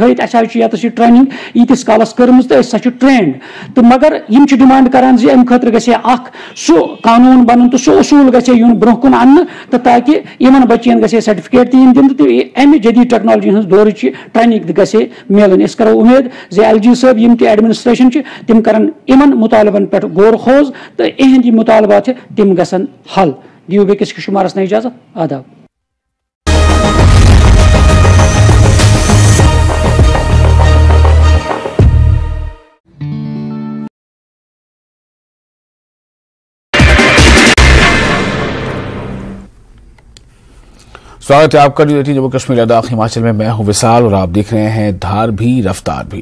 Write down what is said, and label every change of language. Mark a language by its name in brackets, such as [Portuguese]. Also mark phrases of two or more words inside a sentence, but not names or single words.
[Kashmiri] ہٲیِتھ اَسہِ حظ چھِ ییٚتس یہِ ٹرینِنگ ییٖتِس کالس کٔرمٕژ تہٕ أسۍ ہسا چھِ ٹرینڈ تہٕ مگر یِم چھِ ڈِمانڈ کران زِ اَمہِ خٲطرٕ گژھِ ہے اکھ سُہ قانوٗن بَنُن تہٕ سُہ اصوٗل گژھِ ہے یُن برونٛہہ کُن اَننہٕ تہٕ تاکہِ یِمن بَچین گژھِ ہے سرٹِفکیٹ تہِ یِنۍ دِنہٕ تہٕ اَمہِ جدید ٹیکنالجی ہٕنٛز دورٕچ ٹرینِنگ تہِ گژھِ ہے میلٕنۍ أسۍ کرو اُمید زِ LG صٲب یِم تہِ ایڈمِنسٹریشن تِم کرن یِمن مُطالبن پٮ۪ٹھ غور خوض تہٕ یِہنٛدۍ یِم مُطالبات چھِ تِم گژھن حل دِیِو بیٚکِس شُمارس نہٕ اِجازت آداب [Hindi] स्वागत है आपका न्यूज़ 18 जम्मू कश्मीर लद्दाख हिमाचल में मैं हूं विशाल और आप देख रहे हैं धार भी रफ्तार भी।